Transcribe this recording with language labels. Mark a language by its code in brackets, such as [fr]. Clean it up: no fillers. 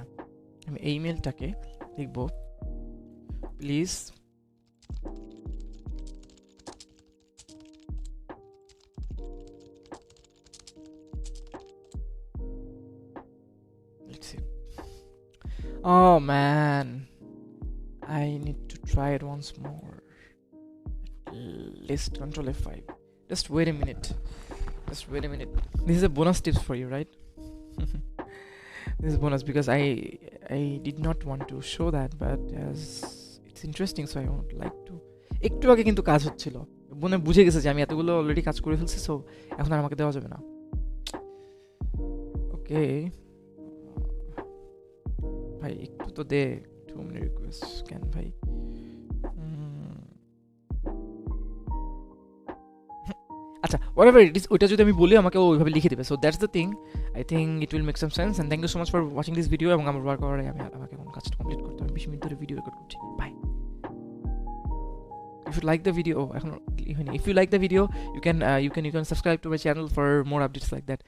[bn] হ্যাঁ, আমি এই মেলটাকে লিখব, please [en] let's see. Oh man, I need to try it once more. List control F5. Just wait a minute. This is a bonus tips for you, right? This is bonus because I did not want to show that, but as it's interesting, so I would like to. [bn] একটু আগে কিন্তু কাজ হচ্ছিল, বোনে বুঝে গেছে যে আমি এতগুলো অলরেডি কাজ করে ফেলছি, সো এখন আর আমাকে দেওয়া যাবে না। ওকে ভাই, একটু তো দে। 2 মিনিট রিকোয়েস্ট ক্যান ভাই। আচ্ছা, [en] whatever it is, [bn] ওইটা যদি আমি বলি আমাকে ওইভাবে লিখে দেবে। [en] So that's the thing. I think it will make some sense, and thank you so much for watching this video. [bn] এবং আমার ওয়ার্ক করার আগে আমাকে এখন কাজটা কমপ্লিট করতে হবে। 20 মিনিট ধরে ভিডিও রেকর্ড করছি। By. [en] If you like the video, if you like the video, you can subscribe to my channel for more updates like that.